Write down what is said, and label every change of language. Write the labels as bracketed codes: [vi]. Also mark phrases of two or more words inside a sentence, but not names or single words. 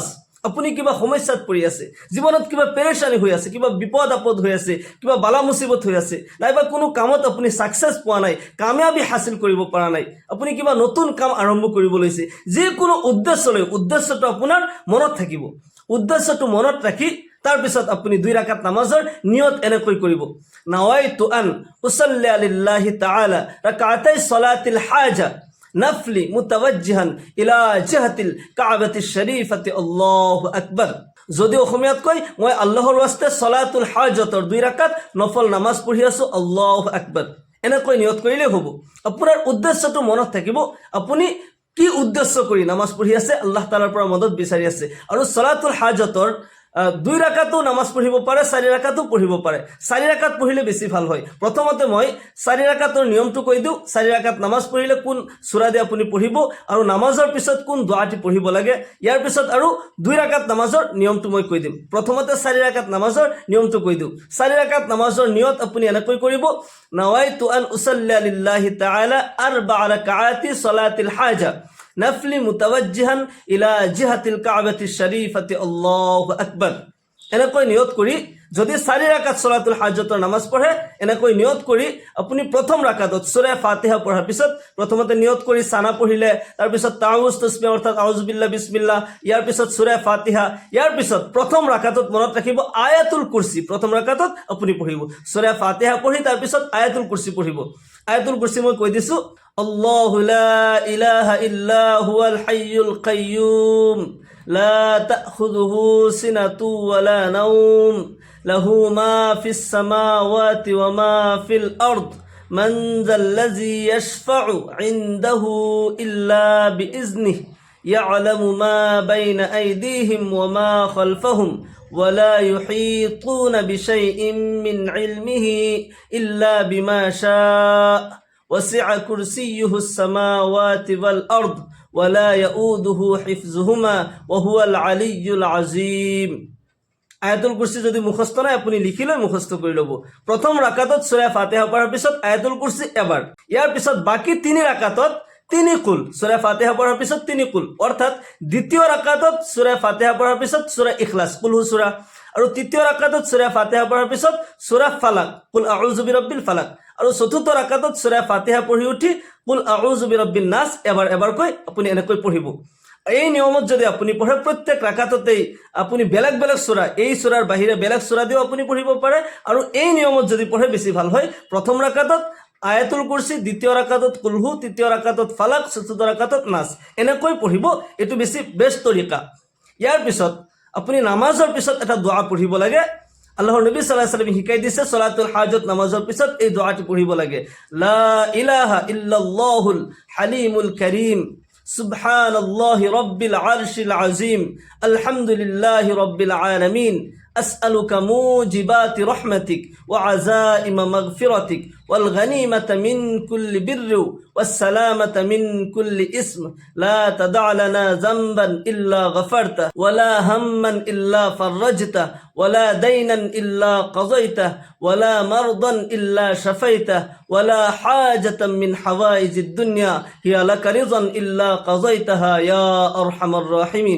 [as] আপুনি কিবা সমস্যাত পৰি আছে, জীৱনত কিবা পেৰেশানি হৈ আছে, কিবা বিপদ আপদ হৈ আছে, কিবা বালা মুসিবত হৈ আছে, নাইবা কোনো কামত আপুনি সাকসেস পোৱা নাই, কামিয়াবি হাসিল কৰিব পৰা নাই, আপুনি কিবা নতুন কাম আৰম্ভ কৰিব লৈছে, যিকোনো উদ্দেশ্য লৈ উদ্দেশ্যটো আপোনাৰ মনত থাকিব। উদ্দেশ্যটো মনত ৰাখি তাৰ পিছত আপুনি 2 রাকাত নামাজৰ নিয়ত এনেকৈ কৰিব, [ar] نويت أن أصلي لله تعالى ركعتي صلاة الحاجة نفلا متوجها إلى جهة الكعبة الشريفة. الله أكبر. [as] যদি অসমীয়াত কয়, মই আল্লাহৰ ওয়াস্তে সলাতুল হাজতৰ 2 রাকাত নফল নামাজ পঢ়ি আছো, [ar] الله أكبر, [as] এনেকৈ নিয়ত কৰিলে হ'ব। আপোনাৰ উদ্দেশ্যটো মনত থাকিব, আপুনি কি উদ্দেশ্য কৰি নামাজ পঢ়ি আছে, আল্লাহ তাআলাৰ পৰা মদত বিচাৰি আছে। আৰু সলাতুল হাজতৰ 2 রাকাতো নামাজ পঢ়িব পাৰে, 4 রাকাতো পঢ়িব পাৰে। 4 রাকাত পঢ়িলে বেছি ভাল হয়। প্ৰথমতে মই 4 রাকাতৰ নিয়মটো কৈ দিওঁ, 4 রাকাত নামাজ পঢ়িলে কোন সূৰা দি আপুনি পঢ়িব, আৰু নামাজৰ পিছত কোন দুআটি পঢ়িব লাগে। ইয়াৰ পিছত আৰু 2 রাকাত নামাজৰ নিয়মটো মই কৈ দিম। প্ৰথমতে 4 রাকাত নামাজৰ নিয়মটো কৈ দিওঁ। 4 রাকাত নামাজৰ নিয়ত আপুনি এনেকৈ কৰিব, [ar] نويت أن أصلي لله تعالى 4 ركعات صلاة الحاجة نفلا متوجها إلى جهة الكعبة الشريفة. الله أكبر. [as] এনেকৈ নিয়ত কৰি যদি 4 রাকাত সলাতুল হাজতৰ নামাজ পঢ়ে, এনেকৈ নিয়ত কৰি আপুনি প্ৰথম রাকাতত সূৰা ফাতিহা পঢ়াৰ পিছত প্ৰথমতে নিয়ত কৰি সানা পঢ়িলে, তাৰ পিছত তাউজ তাসবিহ অৰ্থাৎ [ar] أعوذ بالله بسم الله, [as] ইয়াৰ পিছত সূৰা ফাতিহা, ইয়াৰ পিছত প্ৰথম রাকাতত মনত ৰাখিব আয়াতুল কুৰসি। প্ৰথম রাকাতত আপুনি পঢ়িব সূৰা ফাতিহা পঢ়ি তাৰ পিছত আয়াতুল কুৰসি পঢ়িব। আয়াতুল কুরসি মই কৈ দিছো, [ar] الله لا إله إلا هو الحي القيوم لا تأخذه سنة ولا نوم له ما في السماوات وما في الأرض من ذا الذي يشفع عنده إلا بإذنه يعلم ما بين أيديهم وما خلفهم ولا يحيطون بشيء من علمه إلا بما شاء وسع كرسيه السماوات والأرض ولا يؤوده حفظهما وهو العلي العظيم। [as] আয়াতুল কুরসি যদি মুখস্থ নাই আপুনি লিখি লৈ মুখস্থ কৰি ল'ব। প্ৰথম রাকাতত সূৰা ফাতিহা পঢ়াৰ পিছত আয়াতুল কুরসি এবাৰ, ইয়াৰ পিছত বাকি 3 রাকাতত তিনি কুল, সূরা ফাতিহা পড়ার পিছত তিনি কুল, অর্থাৎ দ্বিতীয় রাকাতত সূরা ফাতিহা পড়ার পিছত সূরা ইখলাস [ar] قل هو [as] সূরা, আৰু তৃতীয় ৰাকাতত সূৰা ফাতিহা পঢ়াৰ পিছত সূৰা ফালাক [ar] قل أعوذ برب الفلق, [as] আৰু চতুৰ্থ ৰাকাতত সূৰা ফাতিহা পঢ়ি উঠি [ar] قل أعوذ برب الناس [as] এবাৰকৈ আপুনি এনেকৈ পঢ়িব। এই নিয়মত যদি আপুনি পঢ়ে প্ৰত্যেক ৰাকাততেই আপুনি বেলেগ বেলেগ সূৰা, এই সূৰাৰ বাহিৰে বেলেগ সূৰা দিও আপুনি পঢ়িব পাৰে, আৰু এই নিয়মত যদি পঢ়ে বেছি ভাল হয়। প্ৰথম ৰাকাতত আয়াতুল কুৰসি, দ্বিতীয় ৰাকাতত কুলহু, তৃতীয় ৰাকাতত ফালাক, চতুৰ্থ ৰাকাতত নাস, এনেকৈ পঢ়িব। এইটো বেছি বেষ্ট তৰিকা। ইয়াৰ পিছত আপুনি নামাজৰ পিছত এটা দোৱা পঢ়িব লাগে। আল্লাহৰ নবী [ar] صلى الله عليه وسلم [as] শিকাই দিছে সলাতুল হাজত নামাজৰ পিছত এই দোৱাটি পঢ়িব লাগে। [ar] لا إله إلا الله الحليم الكريم سبحان الله رب العرش العظيم الحمد لله رب العالمين أسألك موجبات رحمتك وعزائم مغفرتك والغنيمة من كل بر والسلامة من كل اسم لا تدع لنا ذنبا إلا غفرته ولا هما إلا فرجته ولا دينا إلا قضيته ولا مرضا إلا شفيته ولا حاجة من حوائج الدنيا هي لك رضا إلا قضيتها يا أرحم الراحمين।